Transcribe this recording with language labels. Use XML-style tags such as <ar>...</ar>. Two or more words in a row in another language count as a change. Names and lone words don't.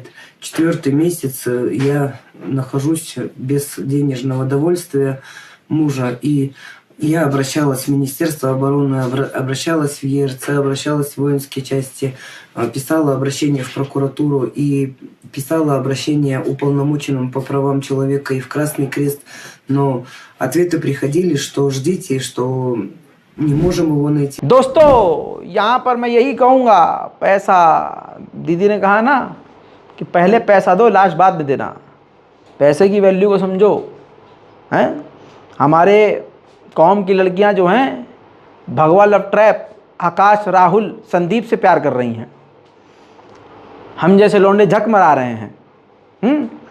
<ru>4-й месяц я нахожусь без денежного довольствия мужа, и я обращалась в Министерство обороны, обращалась в ЕРЦ, обращалась в воинские части, писала обращение в прокуратуру и писала обращение уполномоченным по правам человека и в Красный Крест. Но ответы приходили, что ждите, что не можем его найти.</ru> <hi>दोस्तों यहाँ पर मैं यही कहूँगा, पैसा, दीदी ने कहा ना कि पहले पैसा दो, लास्ट बाद में देना। पैसे की वैल्यू को समझो। हैं हमारे कौम की लड़कियां जो हैं भगवा</hi> <en>love trap,</en> <hi>आकाश, राहुल, संदीप से प्यार कर रही हैं, हम जैसे लौंडे झक मरा रहे हैं।</hi>